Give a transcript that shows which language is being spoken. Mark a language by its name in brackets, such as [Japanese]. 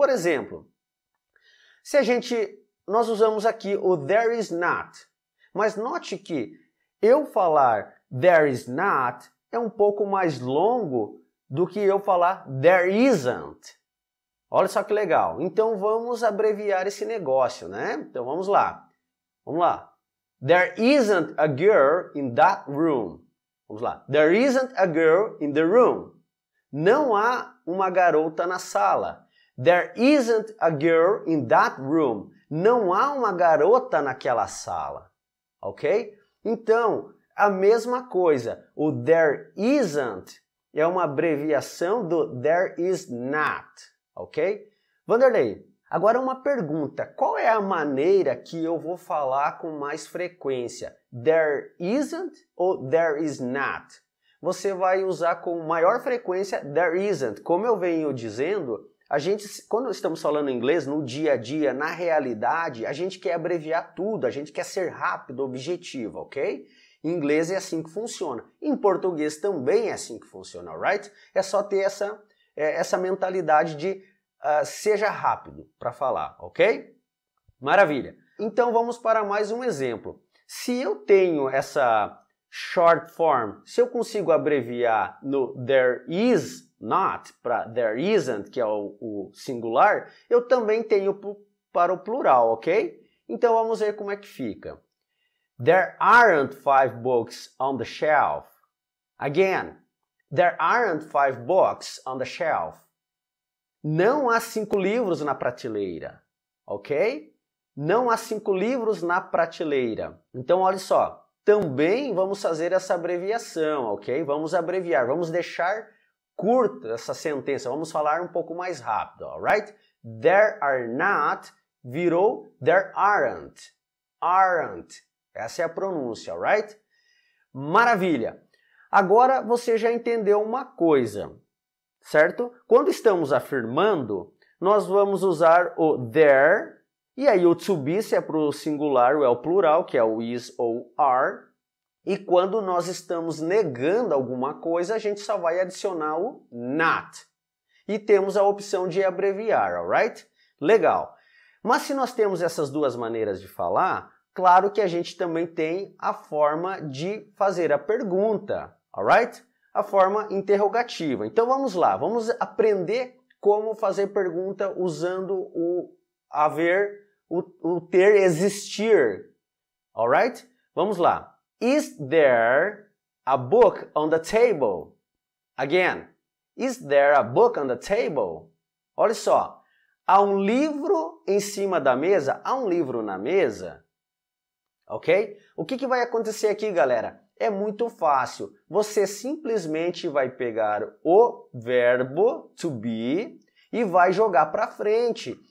[Portuguese] Por exemplo, se nós usamos aqui o there is not, mas note que eu falar there is not é um pouco mais longo do que eu falar there isn't. Olha só que legal. Então vamos abreviar esse negócio, né? Então vamos lá. Vamos lá. [English] There isn't a girl in that room. [Portuguese] Vamos lá. [English] There isn't a girl in the room. [Portuguese] Não há uma garota na sala. [English] There isn't a girl in that room. [Portuguese] Não há uma garota naquela sala. Ok? Então, a mesma coisa. O there isn't é uma abreviação do there is not. Ok? Vanderlei, agora uma pergunta. Qual é a maneira que eu vou falar com mais frequência? [English] There isn't ou there is not? [Portuguese] Você vai usar com maior frequência there isn't. Como eu venho dizendo, quando estamos falando inglês, no dia a dia, na realidade, a gente quer abreviar tudo, a gente quer ser rápido, objetivo, ok? Em inglês é assim que funciona. Em português também é assim que funciona, alright? É só ter essa mentalidade de seja rápido para falar, ok? Maravilha. Então vamos para mais um exemplo. Se eu tenho essa short form, se eu consigo abreviar no there is not para there isn't, que é o singular, eu também tenho para o plural, ok? Então vamos ver como é que fica. [English] There aren't 5 books on the shelf. Again, there aren't 5 books on the shelf. [Portuguese] Não há 5 livros na prateleira, ok? Não há 5 livros na prateleira. Então, olha só, também vamos fazer essa abreviação, ok? Vamos abreviar, vamos deixar curta essa sentença, vamos falar um pouco mais rápido, alright? [English] There are not virou there aren't. Aren't. [Portuguese] Essa é a pronúncia, alright? Maravilha! Agora você já entendeu uma coisa, certo? Quando estamos afirmando, nós vamos usar o there, e aí o to be, se é para o singular ou é o plural, que é o is ou are. E quando nós estamos negando alguma coisa, a gente só vai adicionar o not. E temos a opção de abreviar, alright? Legal. Mas se nós temos essas duas maneiras de falar, claro que a gente também tem a forma de fazer a pergunta, alright? A forma interrogativa. Então vamos lá, vamos aprender como fazer pergunta usando o haver, o ter, existir, alright? Vamos lá. [English] Is there a book on the table? Again, is there a book on the table? [Portuguese] Olha só, há um livro em cima da mesa? Há um livro na mesa? Ok? O que vai acontecer aqui, galera? É muito fácil. Você simplesmente vai pegar o verbo to be e vai jogar para frente.